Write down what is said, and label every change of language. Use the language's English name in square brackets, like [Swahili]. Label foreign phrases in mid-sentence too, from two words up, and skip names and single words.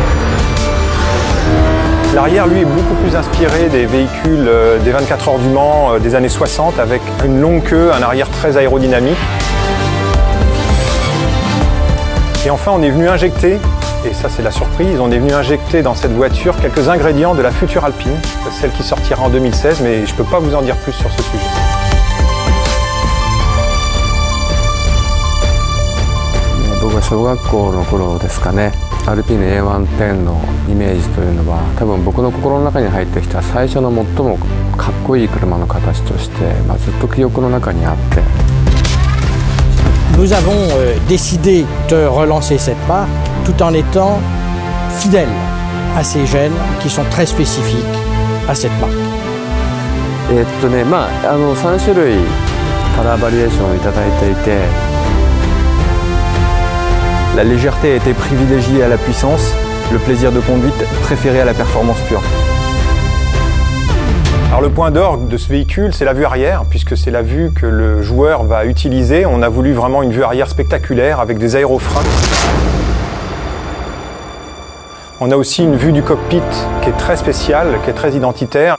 [French] L'arrière, lui, est beaucoup plus inspiré des véhicules des 24 heures du Mans des années 60 avec une longue queue, un arrière très aérodynamique. Et enfin, on est venu injecter, et ça c'est la surprise, on est venu injecter dans cette voiture quelques ingrédients de la future Alpine, celle qui sortira en 2016, mais je ne peux pas vous en dire plus sur ce sujet. [Japanese] アルピーヌ A110 のイメージというのは多分僕の心の中に入ってきた最初の最もかっこいい車の形として、ずっと記憶の中にあって。 [French] Nous avons décidé de relancer cette marque tout en étant fidèles à ces gènes qui sont très spécifiques à cette marque. [Japanese] 3 種類カラーバリエーションをいただいていて。 [French] La légèreté a été privilégiée à la puissance, le plaisir de conduite préféré à la performance pure. Alors le point d'orgue de ce véhicule, c'est la vue arrière, puisque c'est la vue que le joueur va utiliser. On a voulu vraiment une vue arrière spectaculaire avec des aérofreins. On a aussi une vue du cockpit qui est très spéciale, qui est très identitaire.